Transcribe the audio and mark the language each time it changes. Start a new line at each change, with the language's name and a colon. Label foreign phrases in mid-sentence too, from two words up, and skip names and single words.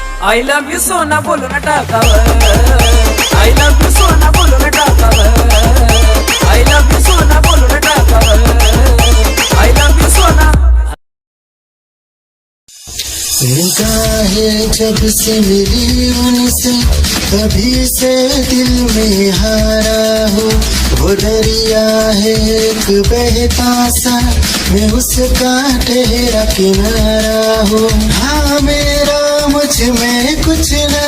English: I love you
Hindi: सोना बोलो ना टाकावर
English: I love you
Hindi: सोना बोलो ना टाकावर
English: I love you
Hindi: सोना बोलो ना टाकावर
English: I love you
Hindi: सोना निगाहें जब से मिली उनसे तभी से दिल में हारा हो वो दरिया है एक बहता सा मैं उसका ठहरा किनारा हो हाँ मेरा मुझ में कुछ न